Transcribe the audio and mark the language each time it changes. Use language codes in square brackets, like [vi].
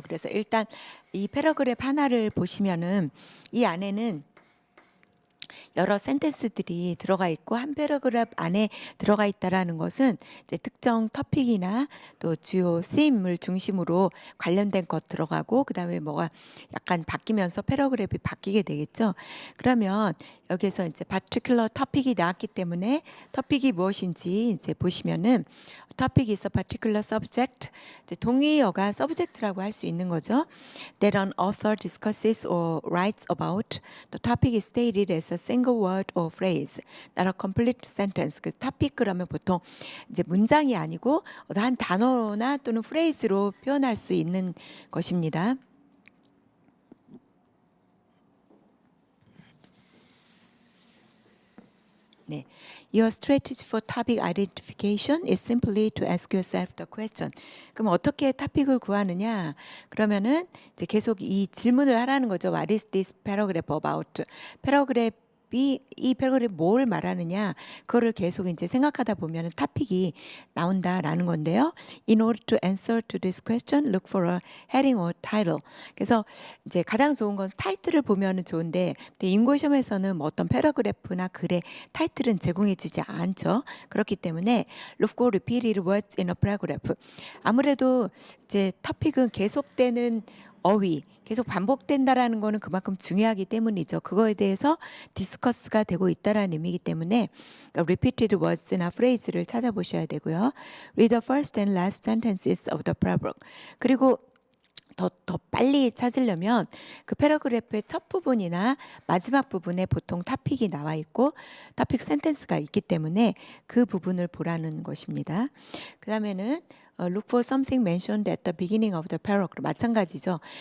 [ko] 그래서 일단 이 패러그래프 하나를 보시면은 이 안에는 여러 센텐스들이 들어가 있고 한 패러그래프 안에 들어가 있다라는 것은 이제 특정 토픽이나 또 주요 쓰임을 중심으로 관련된 것 들어가고 그다음에 뭐가 약간 바뀌면서 패러그래프가 바뀌게 되겠죠. 그러면 여기서 이제 particular 토픽이 나왔기 때문에 토픽이 무엇인지 이제 보시면은 [en] topic is a particular subject. [ko] 이제 동의어가 subject라고 할 수 있는 거죠. [en] That an author discusses or writes about. The topic is stated as a single word or phrase, not a complete sentence. [ko] 그 topic 그러면 보통 이제 문장이 아니고 한 단어나 또는 phrase로 표현할 수 있는 것입니다. 네. [en] Your strategy for topic identification is simply to ask yourself the question. [ko] 그럼 어떻게 토픽을 구하느냐? 그러면은 이제 계속 이 질문을 하라는 거죠. [en] What is this paragraph about? [ko] 이 패러그래프 뭘 말하느냐? 그거를 계속 이제 생각하다 보면은 토픽이 나온다라는 건데요. [en] In order to answer to this question, look for a heading or title. [ko] 그래서 이제 가장 좋은 건 타이틀을 보면은 좋은데 인고 시험에서는 뭐 어떤 패러그래프나 글의 타이틀은 제공해 주지 않죠. 그렇기 때문에 [en] look for repeated words in a paragraph. [ko] 아무래도 이제 토픽은 계속되는 어휘, 계속 반복된다라는 거는 그만큼 중요하기 때문이죠. 그거에 대해서 디스커스가 되고 있다라는 의미이기 때문에 그러니까 repeated words나 phrase를 찾아보셔야 되고요. [en] Read the first and last sentences of the paragraph. [ko] 그리고 더 빨리 찾으려면 그 패러그래프의 첫 부분이나 마지막 부분에 보통 토픽이 나와 있고 토픽 센텐스가 있기 때문에 그 부분을 보라는 것입니다. 그 다음에는 [en] look for something mentioned at the beginning of the paragraph. [ko] 마찬가지죠.